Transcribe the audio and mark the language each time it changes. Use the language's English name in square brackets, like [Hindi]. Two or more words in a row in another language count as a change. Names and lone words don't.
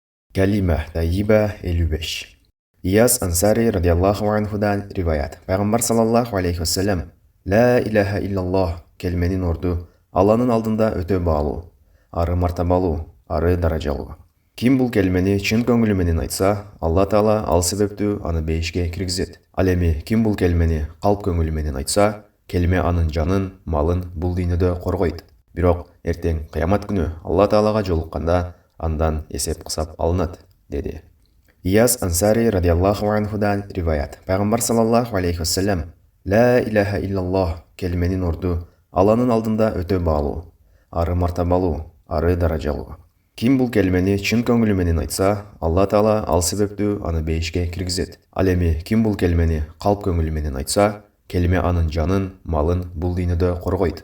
[Kyrgyz] Калима тайиба 55. Ияс Ансари [Arabic] رضي الله عنه [Kyrgyz] риваят. Пайғамбар [Arabic] صلى الله عليه وسلم: لا إله إلا الله [Kyrgyz] келменин орду Алланын алдында өтө баалуу, ары мартабалуу, ары даражалуу. Ким бул келмени чын көңүлү менен айтса, Алла Таала ал себептүү аны бейишке киргизет. Ал эми ким бул келмени калп көңүлү менен айтса, келме анын жанын, малын бул дүйнөдө коргойт. Бирок эртең кыямат күнү Алла Таалага жолукканда андан эсеп кысап алынат, деди. Ияс Ансари [Arabic] رضي الله عنه [Kyrgyz] риваят. Пайғамбар [Arabic] صلى الله عليه وسلم: لا إله إلا الله [Kyrgyz] келменин орду Алланын алдында өтө баалуу, ары мартабалуу, ары даражалуу. Ким бул келмени чын көңүлү менен айтса, Алла Таала ал себептүү аны бейишке киргизет. Ал эми ким бул келмени калп көңүлү менен айтса, келме анын жанын, малын бул дүйнөдө коргойт.